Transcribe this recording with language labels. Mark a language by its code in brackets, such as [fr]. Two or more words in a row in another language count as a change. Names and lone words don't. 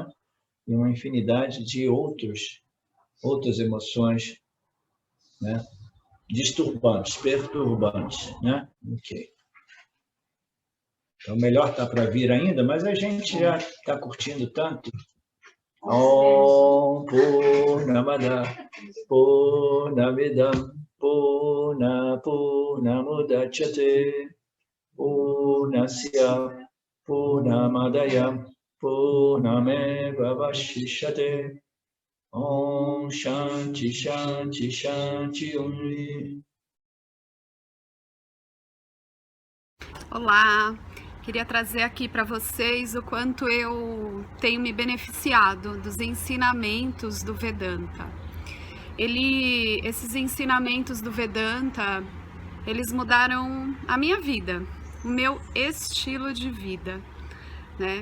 [pt] E uma infinidade de outras emoções, né? Disturbantes, perturbantes, né? Ok. Então, melhor está para vir ainda, mas a gente já está curtindo tanto. [sa] ओम् पूर्णमदः पूर्णमिदं पूर्णमुदच्यते पूर्णस्य पूर्णमादाय पूर्णमेव अवशिष्यते ओम् शान्तिः शान्तिः शान्तिः ओम्. [pt] Olá, queria trazer aqui para vocês o quanto eu tenho me beneficiado dos ensinamentos do Vedanta. Esses ensinamentos do Vedanta, eles mudaram a minha vida, o meu estilo de vida, né?